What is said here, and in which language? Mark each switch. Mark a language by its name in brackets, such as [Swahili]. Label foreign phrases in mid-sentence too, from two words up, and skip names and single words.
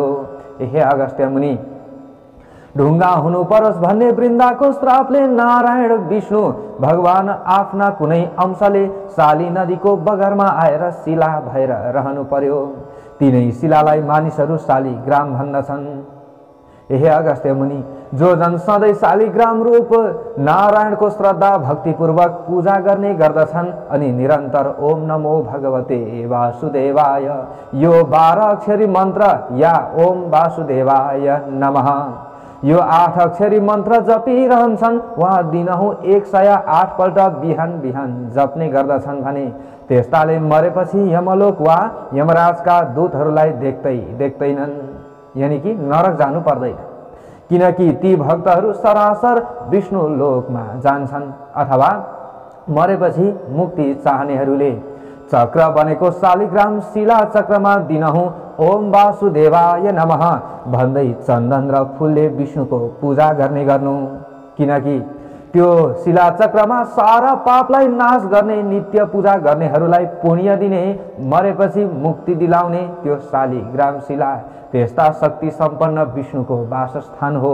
[Nepali] हे अगस्त्य मुनि, ढुङ्गा हुनु परोस् भन्ने वृन्दाको श्रापले नारायण विष्णु भगवान आफ्ना कुनै अंशले शाली नदीको बगरमा आएर शिला भएर रहनु पर्यो। तिनै शिलालाई मानिसहरू शालिग्राम भन्दछन्। हे अगस्त्य मुनि, जो जन सधैँ शालिग्राम रूप नारायणको श्रद्धा भक्तिपूर्वक पूजा गर्ने गर्दछन् अनि निरन्तर [Sanskrit] ओम नमो भगवते वासुदेवाय, [Nepali] यो 12 अक्षरी मन्त्र या [Sanskrit] ओम वासुदेवाय नमः, [Nepali] यो 8 अक्षरी मन्त्र जपिरहन्छन् वा दिनहुँ 108 पल्ट बिहान बिहान जप्ने गर्दछन् भने त्यस्ताले मरेपछि यमलोक वा यमराजका दूतहरूलाई देख्दैनन्, यानी कि नरक जानु पर्दैन, किनकि ती भक्तहरू सरासर विष्णु लोकमा जान्छन्। अथवा मरेपछि मुक्ति चाहनेहरूले चक्र बनेको शालिग्राम शिला चक्रमा दिनहुँ [Sanskrit] ओम वासुदेवाय नमः [Nepali] भन्दै चन्दन र फूलले विष्णुको पूजा गर्नु, किनकि त्यो शिला चक्रमा सारा पापलाई नाश गर्ने, नित्य पूजा गर्नेहरूलाई पुण्य दिने, मरेपछि मुक्ति दिलाउने त्यो शालिग्राम शिला त्यस्ता शक्ति सम्पन्न विष्णुको वासस्थान हो।